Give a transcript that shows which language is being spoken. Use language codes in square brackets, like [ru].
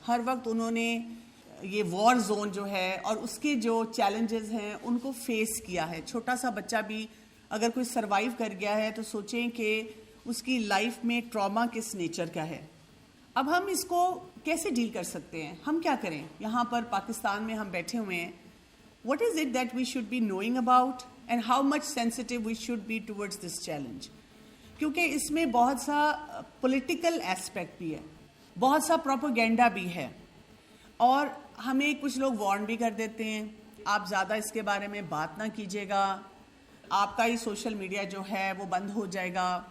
[ur] ہر وقت انہوں نے یہ وار زون جو ہے اور اس کے جو چیلنجز ہیں ان کو فیس کیا ہے. چھوٹا سا بچہ بھی اگر کوئی سروائیو کر گیا ہے تو سوچیں کہ اس کی لائف میں ٹراما کس نیچر کا ہے. اب ہم اس کو کیسے ڈیل کر سکتے ہیں؟ ہم کیا کریں؟ یہاں پر پاکستان میں ہم بیٹھے ہوئے ہیں. [en] What is it that we should be knowing about and how much sensitive we should be towards this challenge? [ur] کیونکہ اس میں بہت سا پولیٹیکل ایسپیکٹ بھی ہے، بہت سا پروپیگنڈا بھی ہے، اور ہمیں کچھ لوگ وارن بھی کر دیتے ہیں آپ زیادہ اس کے بارے میں بات نہ کیجیے گا، آپ کا ہی سوشل میڈیا جو ہے وہ بند ہو جائے گا.